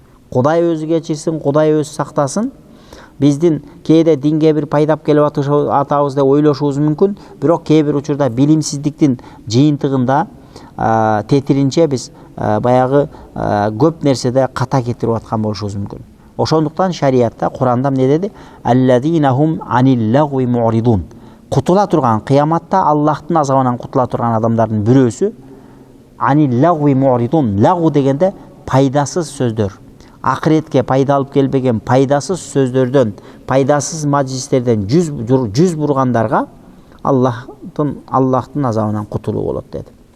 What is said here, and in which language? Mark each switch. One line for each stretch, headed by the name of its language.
Kyrgyz: Кудай өзү кечирсин, Кудай өзү сактасын. Биздин кээде динге бир пайдап келип атабыз деп ойлошубуз мүмкүн, бирок кээ бир учурда билимсиздиктин жыйынтыгында тетиринче биз баягы көп нерседе ката кетирип аткан болушубуз мүмкүн. Ошондуктан шариатта, Куранда эмне деди?
Arabic: Аллазинахум анил лагви му'ридун.
Kyrgyz: Кутула турган, кыяматта Аллахтын азабынан кутула турган адамдардын бирөөсү
Arabic: анил лагви му'ридун.
Kyrgyz: Лагу дегенде пайдасыз сөздөр. Акыретке пайда алып келбеген пайдасыз сөздөрдөн, пайдасыз маджлистерден жүз бургандарга Аллахтын азабынан кутулуу болот деди.